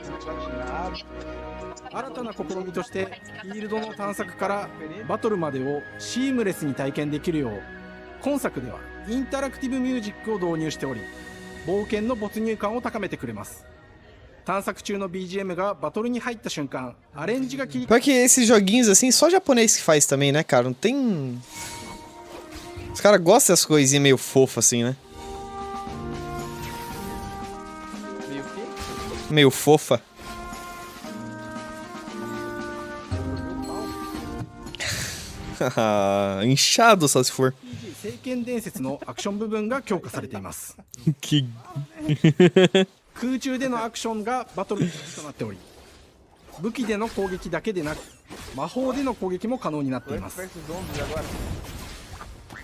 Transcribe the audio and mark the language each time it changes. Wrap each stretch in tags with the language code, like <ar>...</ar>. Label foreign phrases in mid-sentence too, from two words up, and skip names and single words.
<ja>新たな試みとしてフィールドの探索からバトルまでをシームレスに体験できるよう、今作ではインタラクティブミュージックを導入しており、冒険の没入感を高めてくれます。探索中の BGM がバトルに入った瞬間、アレンジが切り替わる。</ja> <pt>Pior que esses joguinhos assim, só japonês que faz também, né, cara? Não tem. Os caras gostam dessas coisinhas meio fofas assim, né? Meio fofa. Inchado só se for.</pt> <ja>聖剣伝説のアクション部分が強化されています。空中でのアクションがバトルとなっており、武器での攻撃だけでなく魔法での攻撃も可能になっています。</ja>